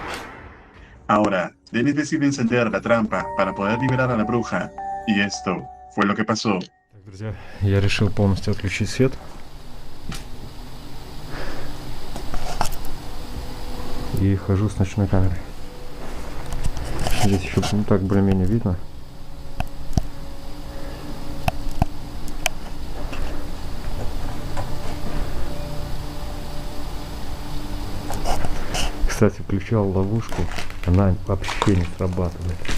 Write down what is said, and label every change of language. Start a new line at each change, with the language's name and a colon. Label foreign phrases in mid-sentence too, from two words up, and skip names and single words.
Spanish: Ahora, Dennis decide encender la trampa para poder liberar a la bruja, y esto fue lo que pasó.
Russian: Так, друзья, я решил полностью отключить свет. И хожу с ночной камерой. Здесь еще так более-менее видно. Кстати, включал ловушку, она вообще не срабатывает.